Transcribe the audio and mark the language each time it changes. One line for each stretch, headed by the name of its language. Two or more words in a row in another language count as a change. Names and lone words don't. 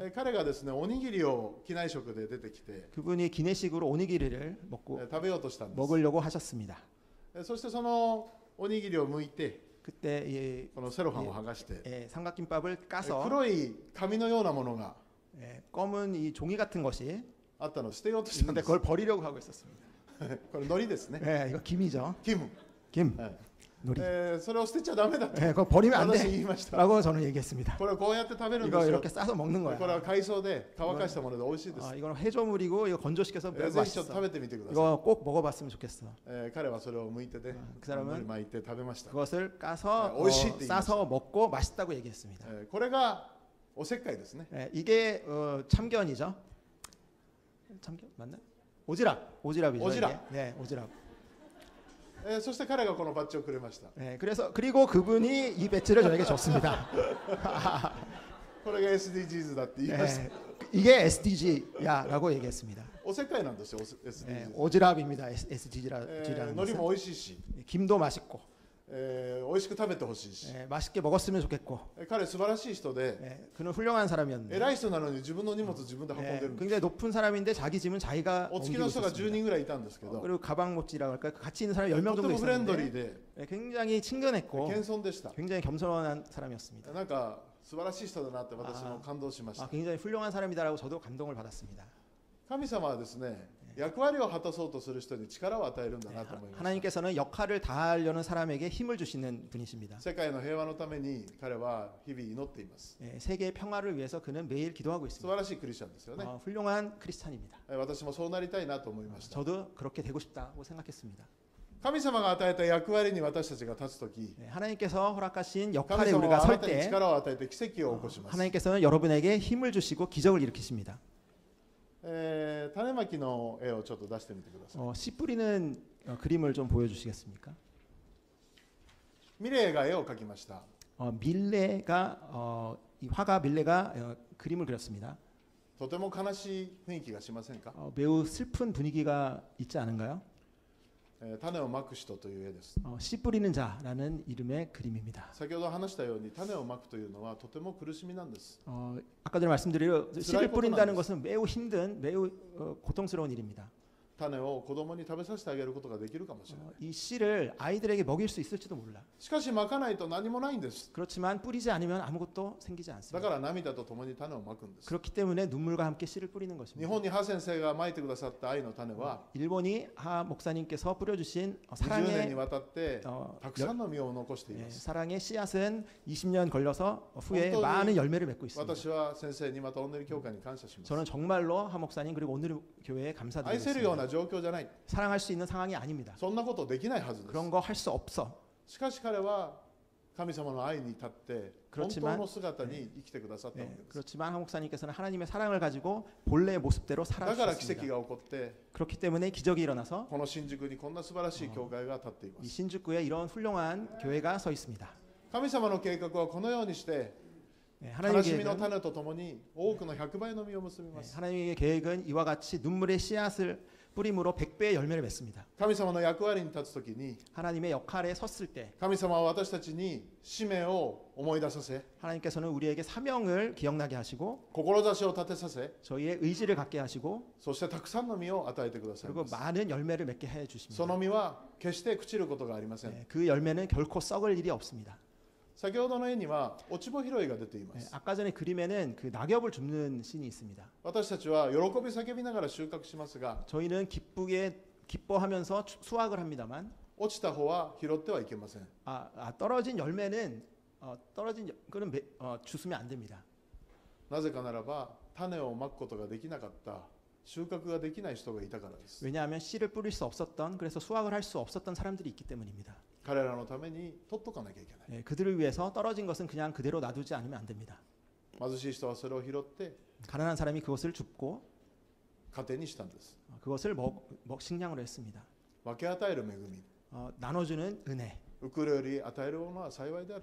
Japanese: 彼がですね、おにぎりを機内食で出てきて
Korean: 그분이 기내식으로 오니기리를 먹고
Japanese: 食べようとしたんです。
Korean: 먹으려고 하셨습니다.
Japanese: そしてそのおにぎりを剥いて、
Korean: 그때
Japanese: このセロハンを剥がして、
Korean: 삼각김밥을 까서
Japanese: 黒い紙のようなものが
Korean: 검은 이 종이 같은 것이
Japanese: あったのを捨てようとしたん
Korean: 있는데
Japanese: です。
Korean: 그걸 버리려고 하고 있었습니다.
Japanese: これ海苔ですね。
Korean: 이거 김이죠.
Japanese: キム。
Korean: 김,
Japanese: はい
Korean: 놀이.
Japanese: それを捨てちゃダメだと
Korean: 그거 버리면 안
Japanese: 私
Korean: 돼.
Japanese: 言いました。
Korean: 라고 저는 얘기했습니다.
Japanese: これをこうやって食べるんで
Korean: 이거
Japanese: すよ。
Korean: 이렇게 싸서 먹는
Japanese: これ
Korean: 거야.
Japanese: は海藻で乾かしたもので美味しいです。
Korean: 이거는 해조물이고 이거 건조시켜서
Japanese: ぜ
Korean: 매우
Japanese: ひちょっと食
Korean: 맛있어.
Japanese: べてみてください。
Korean: 이거 꼭 먹어봤으면 좋겠어.
Japanese: 彼はそれを剥いてね、
Korean: 그 사람은
Japanese: 巻いて食べました。
Korean: 그것을 까서
Japanese: 오이시이
Korean: 싸서 먹고 맛있다고 얘기했습니다.
Japanese: これがおせっかいですね。
Korean: 이게 참견이죠. 참견 맞나? 오지랖이죠. 오지랖. 이게. 네, 오지랖.
Japanese: そして彼がこのバッジをくれました。
Korean: 그리고 그분이 이 배지를 저에게 줬습니다.
Japanese: これが SDGs だって言いました。
Korean: 이게 SDG야라고 얘기했습니다.
Japanese: おせっかいなんですよ、SDGs。
Korean: 오지랖입니다. SDG라는
Japanese: 海苔
Korean: 것은.
Japanese: も美味しいし、
Korean: 김도 맛있고
Japanese: 美味しく食べてほしいし。
Korean: 맛있게 먹었으면 좋겠고
Japanese: 彼素晴らしい人で、
Korean: 그는 훌륭한 사람이었는데
Japanese: 偉い人なのに自分の荷物自分で運んでるんです。
Korean: 굉장히 높은 사람인데 자기 짐은 자기가
Japanese: お付き
Korean: 옮기고
Japanese: の人が10
Korean: 있었습니다.
Japanese: 人ぐらいいたんですけど、
Korean: 그리고 가방못지라고 할까 같이 있는 사람이 10명
Japanese: とて
Korean: 정도
Japanese: もフレンドリー
Korean: 있었는데
Japanese: で
Korean: 굉장히 친근했고
Japanese: 謙遜でした。
Korean: 굉장히 겸손한 사람이었습니다.
Japanese: なんか素晴らしい人だなって私も感動しました。
Korean: 굉장히 훌륭한 사람이다라고 저도 감동을 받았습니다.
Japanese: 神様はですね、役割を果たそうとする人に力を与えるんだなと思います。
Korean: 하나님께서는 역할을 다하려는 사람에게 힘을 주시는 분이십니다.
Japanese: 世界の平和のために彼は日々祈っています。
Korean: 세계의 평화를 위해서 그는 매일 기도하고
Japanese: 素
Korean: 있습니다.
Japanese: 晴らしいクリスチャンですよね。
Korean: 훌륭한 크리스찬입니다.
Japanese: 私もそうなりたいなと思いました。
Korean: 저도 그렇게 되고 싶다고 생각했습니다.
Japanese: 神様が与えた役割に私たちが立つとき、
Korean: 하나님께서 허락하신
Japanese: 神
Korean: 역할에
Japanese: 様
Korean: 우리가
Japanese: はあな
Korean: 설
Japanese: たに
Korean: 때
Japanese: 力を与えて奇跡を起こします。
Korean: 하나님께서는 여러분에게 힘을 주시고 기적을 일으키십니다.
Japanese: 種まきの絵をちょっと出してみてください。
Korean: 씨 뿌리는 그림을 좀 보여주시겠습니까?
Japanese: ミレーが絵を描きました。
Korean: 밀레가 이 화가 밀레가 그림을 그렸습니다.
Japanese: とても悲しい雰囲気がしませんか？
Korean: 매우 슬픈 분위기가 있지 않은가요?
Japanese: 種をまく人という絵です。
Korean: 씨 뿌리는 자라는 이름의 그림입니다.
Japanese: 先ほど話したように種をまくというのはとても苦しみなんです。
Korean: 아까 전에 말씀드린 씨를 쓰라리 뿌린다는 뻗어나는 것은 매우 힘든 매우 고통스러운 일입니다.
Japanese: 種を子供に食べさせてあげることができるかもしれない。
Korean: 이 씨를 아이들에게 먹일 수 있을지도 몰라.
Japanese: しかしまかないと何もないんです。
Korean: 그렇지만 뿌리지 않으면 아무것도 생기지
Japanese: だ
Korean: 않습니다.
Japanese: から涙とともに種をまくんです。
Korean: 그렇기 때문에 눈물과 함께 씨를 뿌리는
Japanese: 日
Korean: 것입니다.
Japanese: 本にハ先生がまいてくださった愛の種は
Korean: 일본이 하 목사님께서 뿌려주신
Japanese: 20 年に
Korean: 사랑의
Japanese: わたってたくさんの実を残しています。
Korean: 사랑의 씨앗은 20년 걸려서 후에 어떤 많은 열매를 맺고 있습니다.
Japanese: 私は先生にまたオンネル教会に感謝します。
Korean: 저는 정말로 하 목사님 그리고 오늘 교회에
Japanese: 愛せるよう
Korean: 감사드리겠습니다.
Japanese: な状況じゃない。
Korean: 사랑할 수 있는 상황이 아닙니다.
Japanese: そんなことできないはずです。
Korean: 그런 거 할 수 없어.
Japanese: しかし彼は神様の愛に立って本当の姿に生きてくださったわけです。
Korean: 그렇지만 하 목사님께서는 하나님의 사랑을 가지고 본래의 모습대로
Japanese: だから奇跡
Korean: 살아주셨습니다.
Japanese: が起こって
Korean: 그렇기 때문에 기적이 일어나서
Japanese: この新宿にこんな素晴らしい教会が立っていま
Korean: 이
Japanese: す。
Korean: 신주구에 이런 훌륭한 교회가 서 있습니다.
Japanese: 神様の計画はこのようにして
Korean: 네,
Japanese: 悲
Korean: 하나님의
Japanese: しみの
Korean: 계획은,
Japanese: 種とともに多くの100倍の実を結びま
Korean: 네,
Japanese: す。
Korean: 하나님의 계획은 이와 같이 눈물의 씨앗을 뿌림으로 100배의 열매를 맺습니다.
Japanese: 神様の役割に立つときに
Korean: 하나님의 역할에 섰을 때
Japanese: 神様は私たちに使命を思い出させ
Korean: 하나님께서는 우리에게 사명을 기억나게 하시고
Japanese: 志を立てさせ
Korean: 저희의 의지를 갖게 하시고
Japanese: そしてたくさんの実を与えてください
Korean: 그리고
Japanese: ます。
Korean: 많은 열매를 맺게 해
Japanese: そ
Korean: 주십니다.
Japanese: の実は決して朽ちることがありません。
Korean: 네, 그 열매는 결코 썩을 일이 없습니다.
Japanese: 先ほどの絵には落ち穂拾いが出ていま
Korean: 네,
Japanese: す。
Korean: 아까 전에 그림에는 그 낙엽을 줍는 씬이 있습니다.
Japanese: 私たちは喜び叫びながら収穫しますが
Korean: 저희는 기뻐하면서 수확을 합니다만
Japanese: 落ちた穂は拾ってはいけません。
Korean: 떨어진 열매는 그는 주스면 안 됩니다.
Japanese: なぜかならば種をまくことができなかった収穫ができない人がいたからです。
Korean: 왜냐하면 씨를 뿌릴 수 없었던 그래서 수확을 할 수 없었던 사람들이 있기 때문입니다.
Japanese: 彼らのために取っとかなきゃいけない。
Korean: 네, 그들을 위해서 떨어진 것은 그냥 그대로 놔두지 않으면 안 됩니다.
Japanese: 貧しい人はそれを拾って
Korean: 가난한 사람이 그것을 줍고
Japanese: 糧にしたんです。
Korean: 그것을 식량으로 했습니다.
Japanese: 分け与える恵み。
Korean: 나눠주는 은혜.
Japanese: 受くるより与えるものは幸いである。